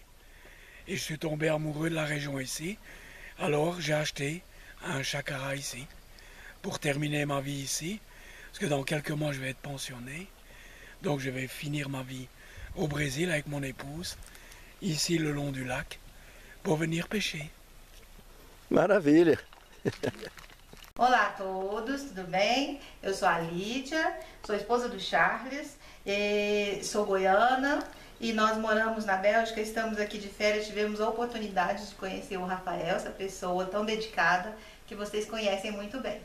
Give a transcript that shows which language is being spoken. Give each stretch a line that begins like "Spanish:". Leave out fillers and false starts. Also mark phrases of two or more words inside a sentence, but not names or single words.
French: Et je suis tombé amoureux de la région ici. Alors j'ai acheté un chacara ici, pour terminer ma vie ici, parce que dans quelques mois je vais être pensionné. Donc je vais finir ma vie au Brésil avec mon épouse, ici le long du lac, pour venir pêcher.
Portuguese: Maravilha! Olá a todos, tudo bem? Eu sou a Lídia, sou esposa do Charles, sou goiana e nós moramos na Bélgica, estamos aqui de férias, tivemos a oportunidade de conhecer o Rafael, essa pessoa tão dedicada que vocês conhecem muito bem.